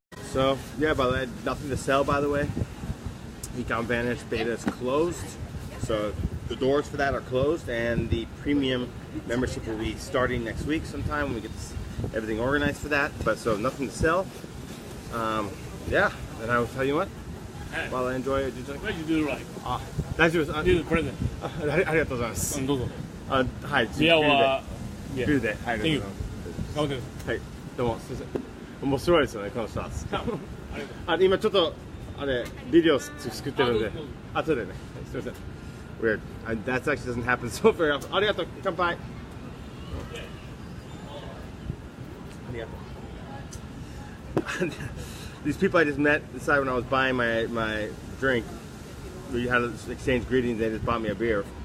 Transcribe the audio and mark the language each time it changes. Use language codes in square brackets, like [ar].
[en] So, yeah, by the way, nothing to sell, by the way. Ecom Vantage beta is closed. So, the doors for that are closed, and the premium membership will be starting next week sometime when we get everything organized for that. But so, nothing to sell. Yeah, and I will tell you what. While I enjoy it, What did you do right? [ja] 大丈夫です。 [en] This is present. [ja] ありがとうございます。どうぞ。はい、ビアはビールで。はい、ありがとうございます。頑張ってください。はい、どうも、すみません。面白いですよね、この人は。今ちょっと、ビデオ作ってるんで、後でね、すみません。 [en] Weird. That actually doesn't happen so very often. [ja] ありがとう、乾杯。ありがとう。 [en] These people I just met decided when I was buying my drink, we had to exchange greetings. They just bought me a beer.